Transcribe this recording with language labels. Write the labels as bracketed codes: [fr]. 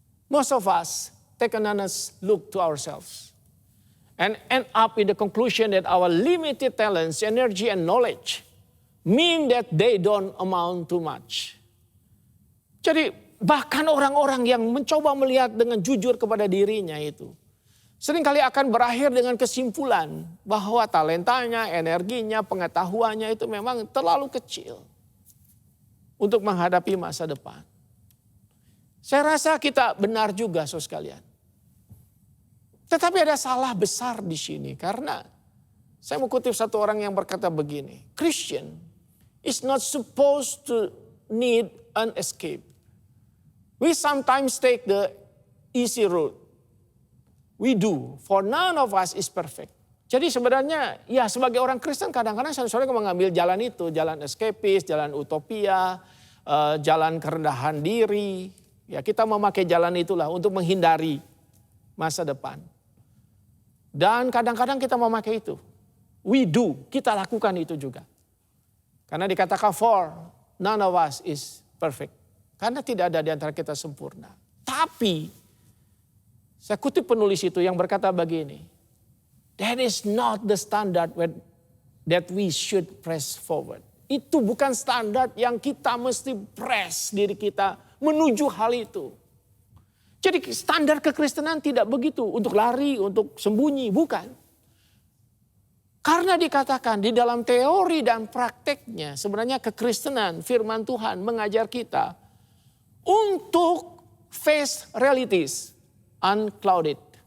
[en] Most of us take an honest look to ourselves and end up in the conclusion that our limited talents, energy, and knowledge mean that they don't amount to much. [id] Jadi bahkan orang-orang yang mencoba melihat dengan jujur kepada dirinya itu seringkali akan berakhir dengan kesimpulan bahwa talentanya, energinya, pengetahuannya itu memang terlalu kecil untuk menghadapi masa depan. Saya rasa kita benar juga saudara sekalian. Tetapi ada salah besar di sini karena saya mengutip satu orang yang berkata begini. [en] Christian is not supposed to need an escape. We sometimes take the easy route. We do, for none of us is perfect. [id] Jadi sebenarnya ya sebagai orang Kristen kadang-kadang saudara mengambil jalan itu. Jalan escapis, jalan utopia, jalan kerendahan diri. Ya kita memakai jalan itulah untuk menghindari masa depan. Dan kadang-kadang kita memakai itu. [en] We do, [id] kita lakukan itu juga. Karena dikatakan [en] for none of us is perfect. [id] Karena tidak ada di antara kita sempurna. Tapi saya kutip penulis itu yang berkata begini. [en] That is not the standard that we should press forward. [id] Itu bukan standar yang kita mesti press diri kita menuju hal itu. Jadi standar kekristenan tidak begitu untuk lari, untuk sembunyi, bukan. Karena dikatakan di dalam teori dan prakteknya sebenarnya kekristenan firman Tuhan mengajar kita untuk [en] face realities unclouded.